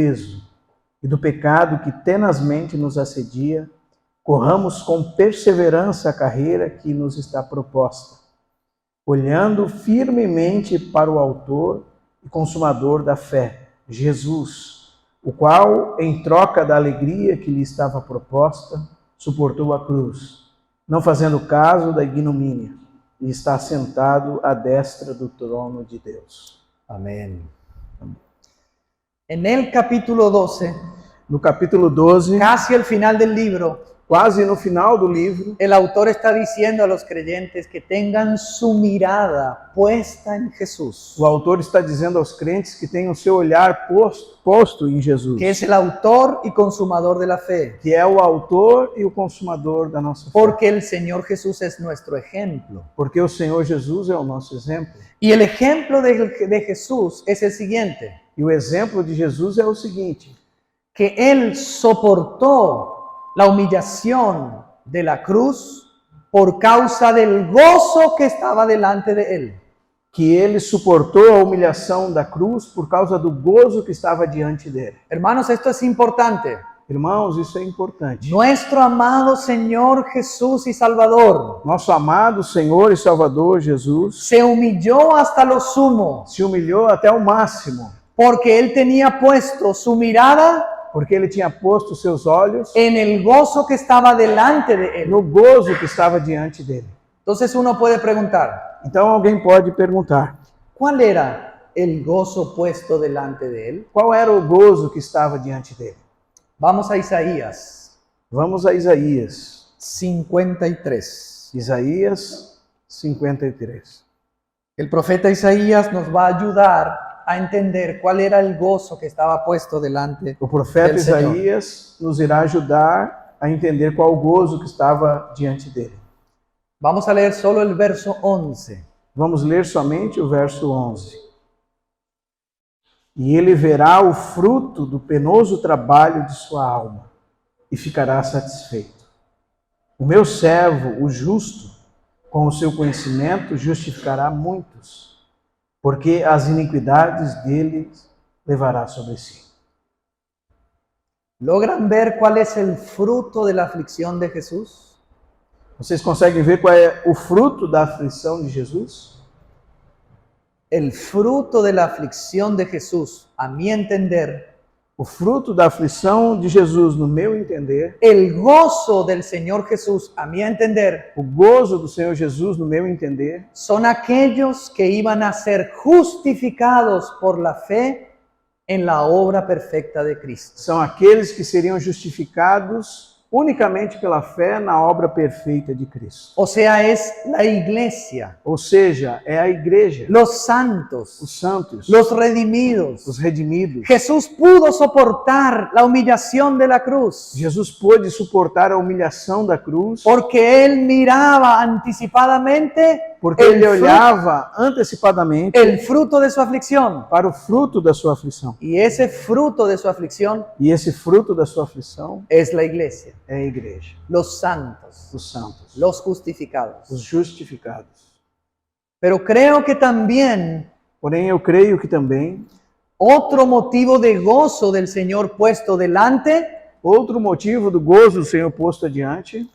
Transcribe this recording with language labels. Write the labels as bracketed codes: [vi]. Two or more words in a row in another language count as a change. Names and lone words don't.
[pt] peso e do pecado que tenazmente nos assedia, corramos com perseverança a carreira que nos está proposta, olhando firmemente para o autor e consumador da fé, Jesus, o qual, em troca da alegria que lhe estava proposta, suportou a cruz, não fazendo caso da ignomínia, e está sentado à destra do trono de Deus. [es] Amén. En el capítulo 12, [pt] No capítulo 12, [es] casi al final del libro, [pt] quase no final do livro, [es] el autor está diciendo a los creyentes que tengan su mirada puesta en Jesús, [pt] o autor está dizendo aos crentes que tenham seu olhar posto em Jesus, [es] que es el autor y consumador de la fe, [pt] que é o autor e o consumador da nossa fé. [es] porque el Señor Jesús es nuestro ejemplo. [pt] Porque o Senhor Jesus é o nosso exemplo. [es] Y el ejemplo de Jesús es el siguiente, [pt] E o exemplo de Jesus é o seguinte, [es] que Él soportó la humillación de la cruz por causa del gozo que estaba delante de Él. [pt] que ele suportou a humilhação da cruz por causa do gozo que estava diante dele. [es] Hermanos, esto es importante. [pt] Irmãos, isso é importante. [es] Nuestro amado Señor Jesús y Salvador [pt] Nosso amado Senhor e Salvador Jesus [es] se humilló hasta lo sumo [pt] se humilhou até o máximo, [es] porque Él tenía puesto su mirada [pt] porque ele tinha posto seus olhos [es] en el gozo que estaba delante de Él. [pt] no gozo que estava diante dele. [es] Entonces uno puede preguntar, [pt] Então alguém pode perguntar, [es] ¿cuál era el gozo puesto delante de Él? [pt] qual era o gozo que estava diante dele? [es] Vamos a Isaías [pt] Vamos a Isaías. 53. Isaías 53. [es] El profeta Isaías nos va a ayudar a entender cuál era el gozo que estaba puesto delante [pt] O profeta [es] del Señor. [pt] Isaías nos irá ajudar a entender qual o gozo que estava diante dele. [es] Vamos a leer solo el verso 11. [pt] Vamos ler somente o verso 11. E ele verá o fruto do penoso trabalho de sua alma e ficará satisfeito. O meu servo, o justo, com o seu conhecimento justificará muitos, porque as iniquidades deles levará sobre si. [es] ¿Logran ver cuál es el fruto de la aflicción de Jesús? [pt] Vocês conseguem ver qual é o fruto da aflição de Jesus? [es] El fruto de la aflicción de Jesús, a mi entender, [pt] O fruto da aflição de Jesus, no meu entender, [es] el gozo del Señor Jesús, a mi entender, [pt] o gozo do Senhor Jesus, no meu entender, [es] son aquellos que iban a ser justificados por la fe en la obra perfecta de Cristo. [pt] são aqueles que seriam justificados unicamente pela fé na obra perfeita de Cristo. [es] O sea, es la iglesia, [pt] Ou seja, é a igreja, [es] los santos, [pt] os santos, [es] los redimidos. [pt] os redimidos. [es] Jesús pudo soportar la humillación de la cruz [pt] Jesus pôde suportar a humilhação da cruz, [es] porque él miraba anticipadamente [pt] porque ele olhava antecipadamente [es] el fruto de su aflicción. [pt] para o fruto da sua aflição. [es] Y ese fruto de su aflicción [pt] E esse fruto da sua aflição [es] es la iglesia, [pt] é a igreja, [es] los santos, [pt] os santos, [es] los justificados. [pt] os justificados. [es] Pero creo que también [pt] Porém, eu creio que também [es] otro motivo de gozo del Señor puesto delante [pt] outro motivo do gozo do Senhor posto adiante